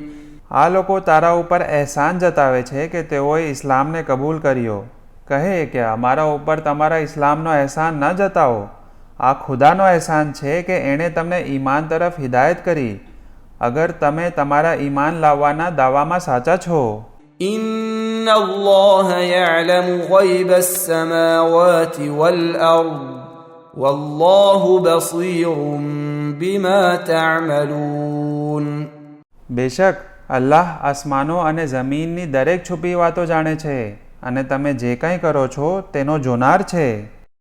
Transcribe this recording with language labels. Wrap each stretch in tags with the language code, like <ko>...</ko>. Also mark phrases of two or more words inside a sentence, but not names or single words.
<gu>આ લોકો તારા ઉપર અહેસાન જતાવે છે કે તેઓએ ઇસ્લામને કબૂલ કર્યો. કહે કે અમારા ઉપર તમારા ઇસ્લામનો અહેસાન ન જતાવો. આ ખુદાનો અહેસાન છે કે એણે તમને ઈમાન તરફ હિદાયત કરી અગર તમે તમારા ઈમાન લાવવાના દાવામાં સાચા છો.</gu> <ar>إن الله يعلم غيب السماوات والأرض والله بصير بما تعملون.</ar> <gu>બેશક અલ્લાહ આસમાનો અને જમીનની દરેક છુપી વાતો જાણે છે અને તમે જે કંઈ કરો છો તેનો જોનાર છે.</gu>